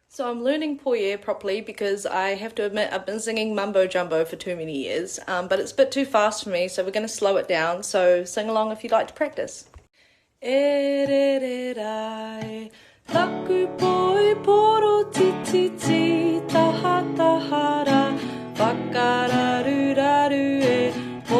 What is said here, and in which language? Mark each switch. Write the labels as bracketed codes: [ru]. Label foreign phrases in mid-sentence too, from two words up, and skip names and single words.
[en] I'm learning Poi E properly because I have to admit I've been singing mumbo jumbo for too many years, but it's a bit too fast for me, so we're going to slow it down, so sing along if you'd like to practice. [mi] E re re rai, taku poi poro ti ti, taha taha ra, whakararu raru e,